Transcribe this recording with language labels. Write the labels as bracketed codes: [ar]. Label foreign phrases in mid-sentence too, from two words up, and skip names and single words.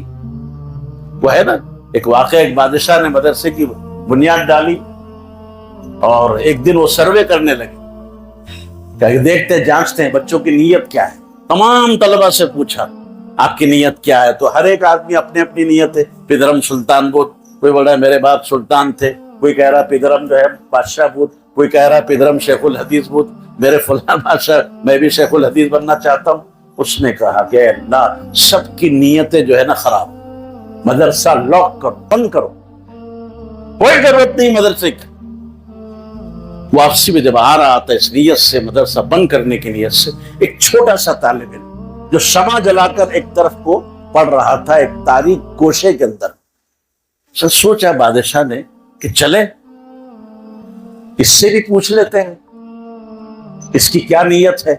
[ur] وہ ہے نا ایک واقعہ، ایک بادشاہ نے مدرسے کی بنیاد ڈالی اور ایک دن وہ سروے کرنے لگے کہ دیکھتے جانچتے ہیں بچوں کی نیت کیا ہے۔ تمام طلبہ سے پوچھا آپ کی نیت کیا ہے، تو ہر ایک آدمی اپنی اپنی نیت ہے۔ [fa] پدرم سلطان بود، [ur] کوئی بول رہا ہے میرے باپ سلطان تھے، کوئی کہہ رہا پدرم جو ہے [fa] بادشاہ بود، [ur] کوئی کہہ رہا [fa] پدرم شیخ الحدیث بود، [ur] میرے فلان بادشاہ میں بھی شیخ الحدیث بننا چاہتا ہوں۔ اس نے کہا کہ اللہ سب کی نیتیں جو ہے نا خراب، مدرسہ لاک کرو، بند کرو، کوئی ضرورت نہیں مدرسے کی۔ واپسی میں جب آ رہا تھا اس نیت سے، مدرسہ بند کرنے کی نیت سے، ایک چھوٹا سا طالب علم جو شمع جلا کر ایک طرف کو پڑھ رہا تھا ایک تاریک گوشے کے اندر، سوچا بادشاہ نے کہ چلے اس سے بھی پوچھ لیتے ہیں اس کی کیا نیت ہے۔